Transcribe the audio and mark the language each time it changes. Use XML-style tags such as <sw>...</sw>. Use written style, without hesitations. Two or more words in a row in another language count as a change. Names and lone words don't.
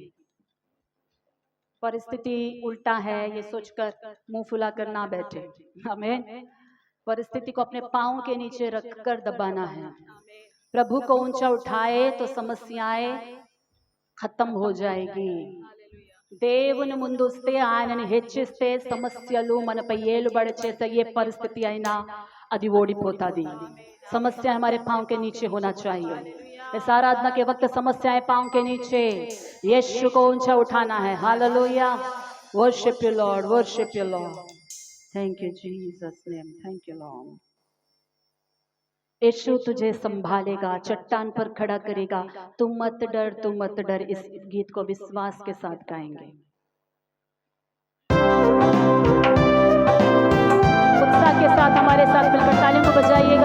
<hi>परिस्थिति उल्टा है ये सोचकर मुंह फुलाकर ना बैठे। हमें परिस्थिति को अपने पांव के नीचे रखकर दबाना है। प्रभु को ऊंचा उठाए तो समस्याएं खत्म हो जाएगी।</hi> <te>దేవుని ముందుస్తే ఆయనని హెచ్చిస్తే సమస్యలు మనపై ఏలుబడి చేసే ఏ పరిస్థితి అయినా అది ఓడిపోతాది।</te> <hi>समस्या हमारे पांव के नीचे होना चाहिए। इस आराधना के वक्त समस्याएं पांव के नीचे, यीशु को ऊंचा उठाना है। हालेलुया।</hi> <en>Worship you Lord, worship you Lord. Thank you Jesus name, thank you Lord.</en> <hi>यीशु तुझे संभालेगा, चट्टान पर खड़ा करेगा। तू मत डर, तू मत डर। इस गीत को विश्वास के साथ गाएंगे। उत्साह के साथ हमारे साथ मिलकर तालियों को बजाइएगा।</hi>